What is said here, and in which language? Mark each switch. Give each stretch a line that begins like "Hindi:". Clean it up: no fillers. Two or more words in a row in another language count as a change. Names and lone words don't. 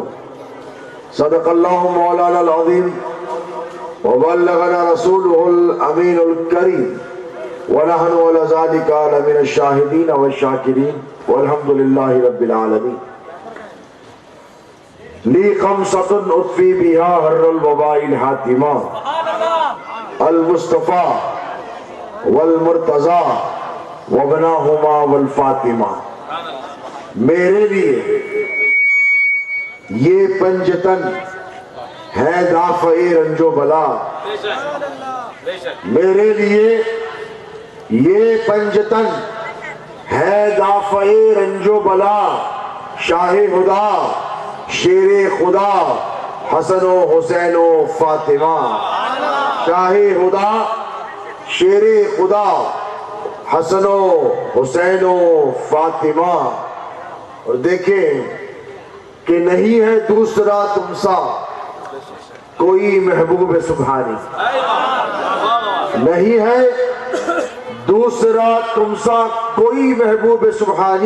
Arabic: صدق الله مولانا العظيم وبلغنا رسوله الأمين الكريم ونحن على ذلك من الشاهدين والشاكرين والحمد لله رب العالمين. لي خمسة أطفي بها هر الوباء الحاتمة: المصطفى والمرتضى وابناهما والفاطمہ.
Urdu: میرے لیے یہ پنجتن ہے دافع رنج و بلا، میرے لیے یہ پنجتن ہے دافع رنج و بلا. شاہ خدا شیر خدا حسن و حسین و فاطمہ. شاہ خدا شیر خدا حسن و حسین و فاطمہ. اور دیکھیں کہ نہیں ہے دوسرا تم سا کوئی محبوب سبحانی، نہیں ہے دوسرا تم سا کوئی محبوب سبحانی.